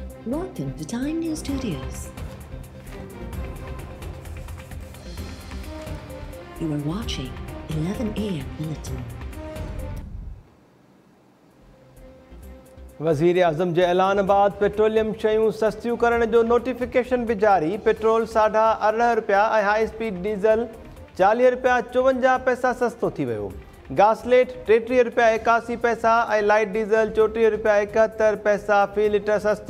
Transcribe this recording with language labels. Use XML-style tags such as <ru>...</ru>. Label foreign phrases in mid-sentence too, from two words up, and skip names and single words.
<en>Welcome to Time News Studios. You are watching 11 AM Bulletin.</en> <sd>वज़ीर आज़म जे ऐलान बाद पेट्रोलियम शयूं सस्तियूं करण जो नोटिफिकेशन भी जारी। पेट्रोल ₹18.5 ऐं</sd> <en>high speed diesel</en> <sd>₹40.54 सस्तो थी वियो। गासलेट ₹33.81 ऐं</sd> <en>light diesel</en> <sd>₹34.71 फ़ी लीटर सस्तो।</sd>